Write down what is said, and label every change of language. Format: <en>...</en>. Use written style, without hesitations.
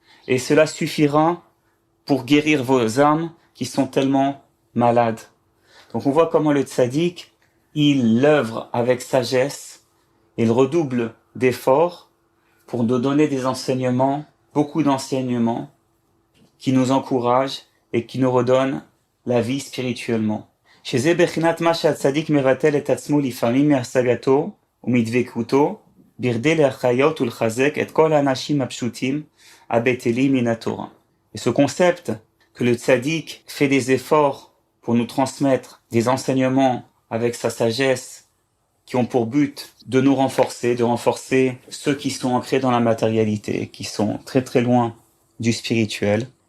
<fr>Et cela suffira pour guérir vos âmes qui sont tellement malades. » Donc on voit comment le tzaddik, il œuvre avec sagesse, il redouble d'efforts pour nous donner des enseignements, beaucoup d'enseignements, qui nous encouragent et qui nous redonnent la vie spirituellement.</fr> <he>שזה בחינת מה שהצדיק מבטל את עצמו לפעמים מהשגתו ומדבקותו, בכדי להחיות ולחזק את כל האנשים הפשוטים הבטלים מן התורה.</he> <fr>Et ce concept que le tzaddik fait des efforts pour nous transmettre des enseignements avec sa sagesse qui ont pour but de nous renforcer, de renforcer ceux qui sont ancrés dans la matérialité, qui sont très très loin du spirituel.</fr>